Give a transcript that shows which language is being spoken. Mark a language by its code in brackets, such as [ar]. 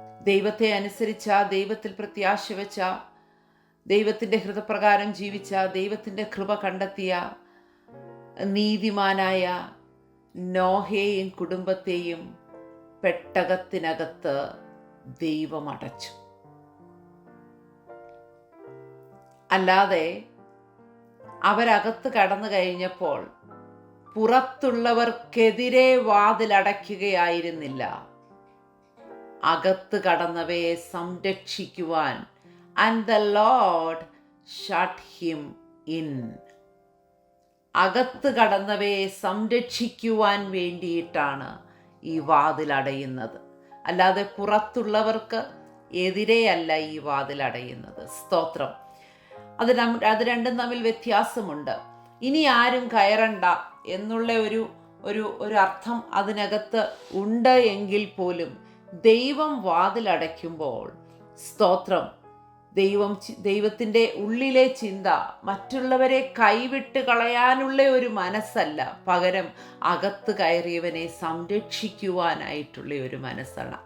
[ml] ദൈവത്തെ അനുസരിച്ച, ദൈവത്തിൽ പ്രത്യാശ വെച്ച, ദൈവത്തിൻ്റെ ഹൃദയപ്രകാരം ജീവിച്ച, ദൈവത്തിൻ്റെ കൃപ കണ്ടെത്തിയ നീതിമാനായ നോഹയെയും കുടുംബത്തെയും പെട്ടകത്തിനകത്ത് ദൈവം അടച്ചു. അല്ലാതെ അവരകത്ത് കടന്നു കഴിഞ്ഞപ്പോൾ പുറത്തുള്ളവർക്കെതിരെ വാതിലടയ്ക്കുകയായിരുന്നില്ല. അകത്ത് കടന്നവയെ സംരക്ഷിക്കുവാൻ [en] and the Lord shut him in. [ml] അകത്ത് കടന്നവയെ സംരക്ഷിക്കുവാൻ വേണ്ടിയിട്ടാണ് ഈ വാതിലടയുന്നത്. അല്ലാതെ പുറത്തുള്ളവർക്ക് എതിരെയല്ല ഈ വാതിലടയുന്നത്. സ്തോത്രം. അത് രണ്ടും തമ്മിൽ വ്യത്യാസമുണ്ട്. ഇനി ആരും കയറണ്ട എന്നുള്ള ഒരു അർത്ഥം അതിനകത്ത് ഉണ്ട് എങ്കിൽ പോലും ദൈവം വാതിലടയ്ക്കുമ്പോൾ, സ്തോത്രം, ദൈവത്തിൻ്റെ ഉള്ളിലെ ചിന്ത മറ്റുള്ളവരെ കൈവിട്ട് കളയാനുള്ള ഒരു മനസ്സല്ല, പകരം അകത്ത് കയറിയവനെ സംരക്ഷിക്കുവാനായിട്ടുള്ള ഒരു മനസ്സാണ്.